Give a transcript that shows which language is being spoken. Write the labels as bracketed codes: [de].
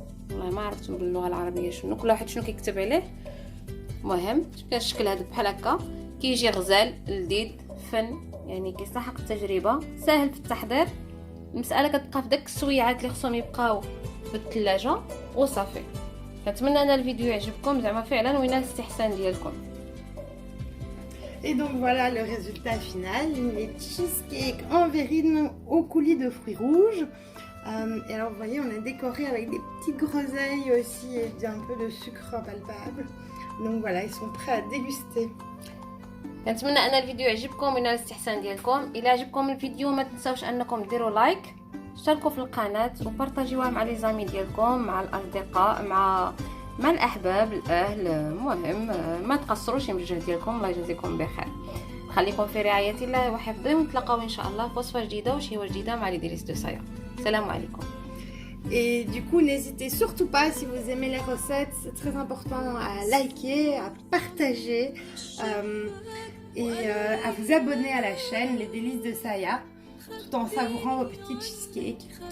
[ar] والله ما عرفتش باللغه العربيه شنو كل واحد شنو كيكتب عليه. المهم شوف الشكل هذا بحال هكا كيجي غزال لذيذ فن يعني كيستحق التجربه. ساهل في التحضير. المساله كتبقى في داك السويعات اللي خصهم يبقاو في الثلاجه وصافي. كنتمنى ان الفيديو يعجبكم زعما فعلا وينال الاستحسان ديالكم. [fr] Et donc voilà le résultat final, les cheesecakes en verrine au coulis de fruits rouges. Et alors vous voyez on a décoré avec des petites groseilles aussi et un peu de sucre palpable. Donc voilà ils sont prêts à déguster. [ar] كنتمنى ان الفيديو يعجبكم وينال الاستحسان ديالكم. الا عجبكم الفيديو ما تنساوش انكم ديروا لايك اشتركوا في القناه وبارطاجيوها مع [fr] لي زامي [ar] ديالكم مع الاصدقاء مع الاحباب الاهل. المهم ما تقصروش من الجهد ديالكم. الله يجازيكم بخير. خليكم في رعايه الله وحفظه ونتلاقاو ان شاء الله في وصفه جديده وشهوه جديده مع لي ديليس دو سايا. السلام عليكم. [fr] Et du coup, n'hésitez surtout pas, si vous aimez les recettes, c'est très important à liker, à partager et à vous abonner à la chaîne Les Délices de Saya, tout en savourant vos petits cheesecakes.